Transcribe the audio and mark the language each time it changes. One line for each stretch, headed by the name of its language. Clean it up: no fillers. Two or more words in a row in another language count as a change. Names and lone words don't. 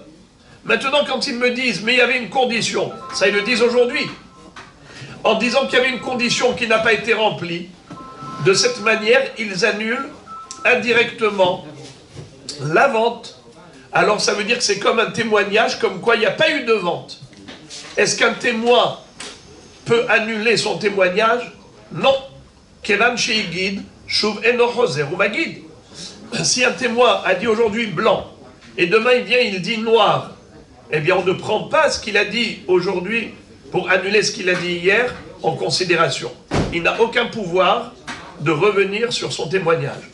French: Maintenant, quand ils me disent, mais il y avait une condition, ça ils le disent aujourd'hui, en disant qu'il y avait une condition qui n'a pas été remplie, de cette manière, ils annulent indirectement la vente. Alors ça veut dire que c'est comme un témoignage, comme quoi il n'y a pas eu de vente. Est-ce qu'un témoin peut annuler son témoignage? Non.
Hebrew: כיון שהגיד, שוב אינו חוזר ומגיד.
French: Si un témoin a dit aujourd'hui blanc, et demain il vient, il dit noir, eh bien on ne prend pas ce qu'il a dit aujourd'hui pour annuler ce qu'il a dit hier en considération. Il n'a aucun pouvoir de revenir sur son témoignage.